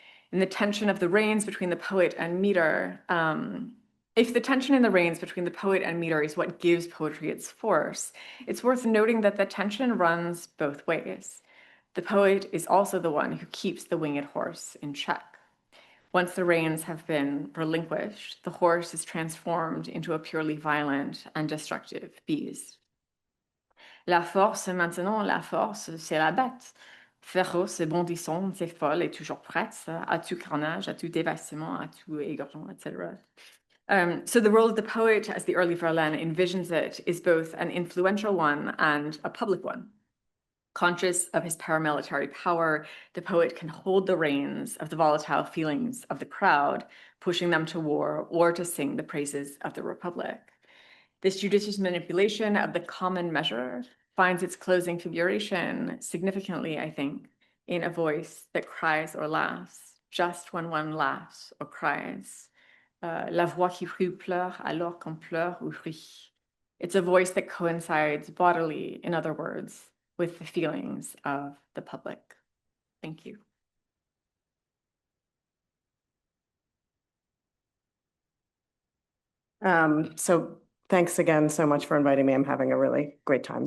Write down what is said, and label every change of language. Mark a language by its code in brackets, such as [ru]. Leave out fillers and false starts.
[en] In the tension of the reins between the poet and meter, if the tension in the reins between the poet and meter is what gives poetry its force, it's worth noting that the tension runs both ways. The poet is also the one who keeps the winged horse in check. Once the reins have been relinquished, the horse is transformed into a purely violent and destructive beast. [fr] La force, maintenant, la force, c'est la bête. Féroce, bondissante, et folle, et toujours prête à tout carnage, à tout dévastement, à tout égorgement, etc. [en] So the role of the poet, as the early Verlaine envisions it, is both an influential one and a public one. Conscious of his paramilitary power, the poet can hold the reins of the volatile feelings of the crowd, pushing them to war or to sing the praises of the Republic. This judicious manipulation of the common measure finds its closing figuration significantly, I think, in a voice that cries or laughs, just when one laughs or cries. [fr] La voix qui rit pleure alors qu'on pleure ou rit. [en] It's a voice that coincides bodily, in other words, with the feelings of the public. Thank you. So thanks again so much for inviting me. I'm having a really great time.